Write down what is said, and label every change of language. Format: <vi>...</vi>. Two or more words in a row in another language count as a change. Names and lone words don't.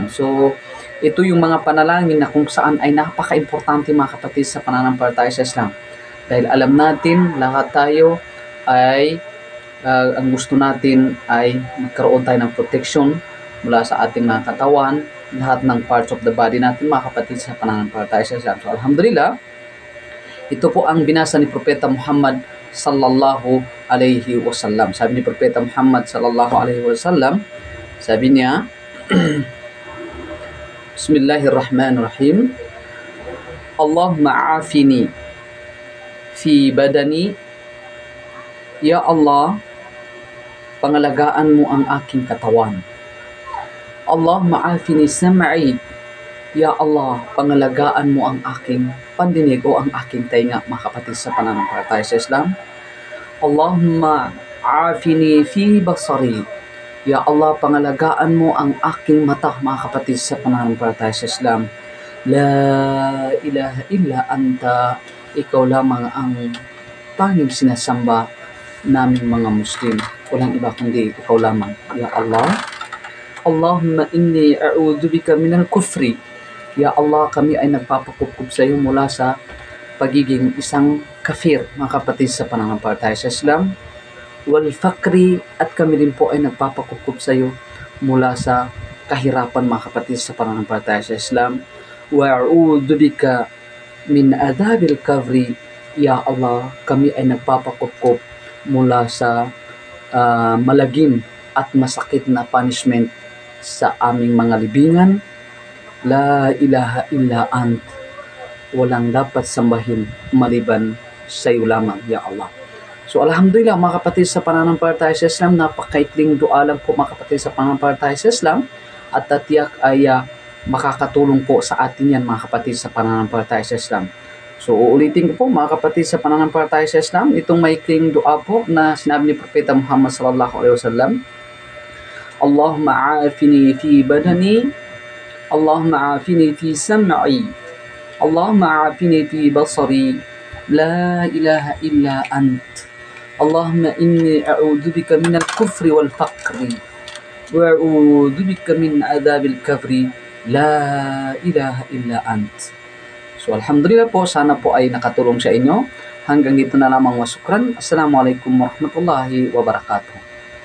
<tl>So, ito yung mga panalangin na kung saan ay napaka-importante, mga kapatid sa pananampalataya sa Islam. Dahil alam natin, lahat tayo ay ang gusto natin ay magkaroon tayo ng protection mula sa ating mga katawan, lahat ng</tl> <en>parts of the body</en> <tl>natin, mga kapatid sa pananampalataya sa Islam. So, alhamdulillah, ito po ang binasa ni Propeta Muhammad</tl> <ar>صلى الله عليه وسلم.</ar> <tl>Sabi ni Propeta Muhammad</tl> <ar>صلى الله عليه وسلم,</ar> <tl>sabi niya,</tl> <ar>بسم الله الرحمن الرحيم. اللهم عافني في بدني. يا الله,</ar> <tl>pangalagaan mo ang aking katawan.</tl> <ar>اللهم عافني سمعي. يا الله,</ar> <tl>pangalagaan mo ang aking pandinig o ang aking tainga, mga kapatid sa pananampalataya sa Islam.</tl> <ar>اللهم عافني في بصري. يا الله,</ar> <tl>pangalagaan mo ang aking mata, mga kapatid sa pananampalataya sa Islam.</tl> <ar>لا إله إلا أنت.</ar> <tl>Ikaw lamang ang tanging sinasamba naming mga Muslim. Walang iba kundi ikaw lamang,</tl> <ar>يا الله. اللهم إني أعوذ بك من الكفر. يا الله,</ar> <tl>kami ay nagpapakupkup sa iyo mula sa pagiging isang kafir, mga kapatid sa pananampalataya sa Islam.</tl> <ar>والفقر,</ar> <tl>at kami rin po ay nagpapakupkup sa iyo mula sa kahirapan, mga kapatid sa pananampalataya sa Islam.</tl> <ar>وأعوذ بك من عذاب القبر. يا الله,</ar> <tl>kami ay nagpapakupkup mula sa malagim at masakit na punishment sa aming mga libingan.</tl> <ar>لا إله إلا أنت.</ar> <tl>Walang dapat sambahin maliban sa iyo lamang,</tl> <ar>يا الله.</ar> <tl>So alhamdulillah mga kapatid sa pananampalataya sa Islam, napakaikling dua lang po, mga kapatid sa pananampalataya sa Islam, at tatiyak ay makakatulong po sa atin yan, mga kapatid sa pananampalataya sa Islam. So uulitin ko po, mga kapatid sa pananampalataya sa Islam, itong maikling dua po na sinabi ni Propeta Muhammad</tl> <ar>صلى الله عليه وسلم. اللهم عافني في بدني. اللهم عافني في سمعي اللهم عافني في بصري. لا إله إلا أنت. اللهم إني أعوذ بك من الكفر والفقر. وأعوذ بك من عذاب القبر. لا إله إلا أنت.</ar> <tl>So alhamdulillah po, sana po ay nakatulong sa inyo. Hanggang dito na lamang, wasukran.</tl> <ar>السلام عليكم ورحمة الله وبركاته.</ar>